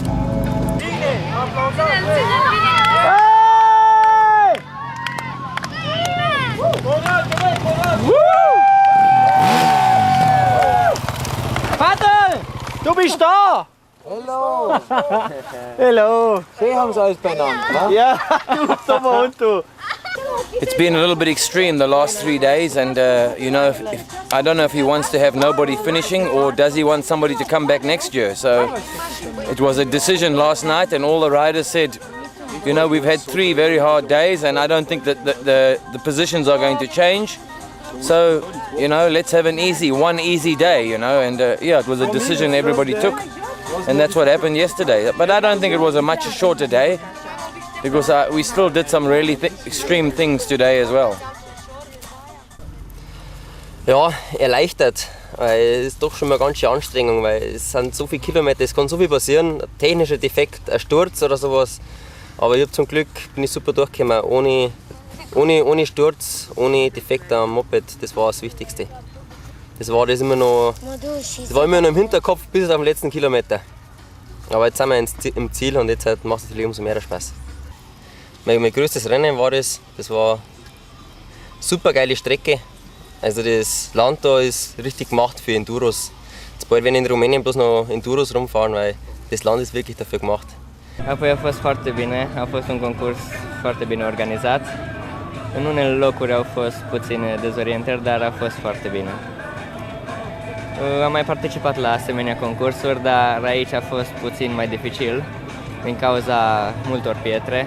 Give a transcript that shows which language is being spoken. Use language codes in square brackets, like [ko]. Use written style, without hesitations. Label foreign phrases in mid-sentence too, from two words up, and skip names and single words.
[de] Vater, du bist da! Hello! Hello! Sie haben es alles beieinander, ne? Ja, du und du. [en] It's been a little bit extreme the last 3 days, and you know, I don't know if he wants to have nobody finishing or does he want somebody to come back next year. So it was a decision last night, and all the riders said, you know, we've had 3 very hard days, and I don't think that the positions are going to change. So, you know, let's have one easy day, you know, and yeah, it was a decision everybody took, and that's what happened yesterday. But I don't think it was a much shorter day, because we still did some really extreme things today as well. [de] Ja, erleichtert, weil es ist doch schon mal eine ganz schöne Anstrengung, weil es sind so viele Kilometer, es kann so viel passieren, ein technischer Defekt, ein Sturz oder sowas. Aber ich habe zum Glück, bin ich super durchgekommen, ohne Sturz, ohne Defekt am Moped, das war das Wichtigste. Das war immer noch im Hinterkopf bis auf den letzten Kilometer. Aber jetzt sind wir im Ziel und jetzt macht es natürlich umso mehr Spaß. Mein größtes Rennen war das war eine super geile Strecke. Also das Land da ist richtig gemacht für Enduros. Jetzt bald werden in Rumänien bloß noch Enduros rumfahren, weil das Land ist wirklich dafür gemacht. [ro] Apoi a fost foarte bine, a fost un concurs foarte bine organizat. În unele locuri au fost puține dezorientări, dar a fost foarte bine. Am mai participat la asemenea concursuri, dar aici a fost puțin mai dificil din cauza multor pietre.